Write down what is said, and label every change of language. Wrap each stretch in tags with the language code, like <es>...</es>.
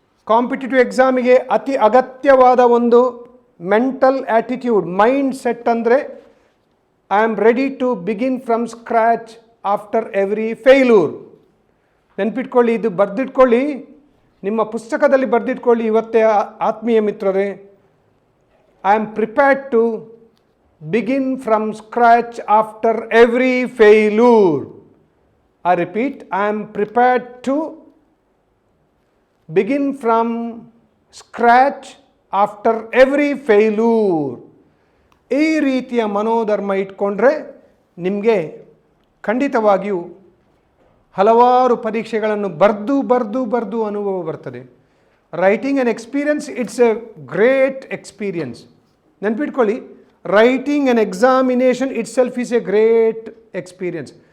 <kn>Competitive ಎಕ್ಸಾಮಿಗೆ ಅತಿ ಅಗತ್ಯವಾದ ಒಂದು ಮೆಂಟಲ್ ಆ್ಯಟಿಟ್ಯೂಡ್, ಮೈಂಡ್ ಸೆಟ್ ಅಂದರೆ</kn> <en>I am ready to begin from scratch after every failure.</en> <kn>ನೆನ್ಪಿಟ್ಕೊಳ್ಳಿ, ಇದು ಬರೆದಿಟ್ಕೊಳ್ಳಿ, ನಿಮ್ಮ ಪುಸ್ತಕದಲ್ಲಿ ಬರೆದಿಟ್ಕೊಳ್ಳಿ. ಇವತ್ತೇ ಆತ್ಮೀಯ ಮಿತ್ರರೇ,</kn> <en>I am prepared to begin from scratch after every failure. I repeat, I am prepared to begin from scratch after every failure.</en> <kn>ಈ ರೀತಿಯ ಮನೋಧರ್ಮ ಇಟ್ಕೊಂಡ್ರೆ ನಿಮಗೆ ಖಂಡಿತವಾಗಿಯೂ ಹಲವಾರು ಪರೀಕ್ಷೆಗಳನ್ನು ಬರೆದು ಅನುಭವ ಬರ್ತದೆ.</kn> <en>Writing an experience, it's a great experience.</en> <kn>ನೆನಪಿಟ್ಕೊಳ್ಳಿ,</kn> <en>Writing an examination itself is a great experience.</en>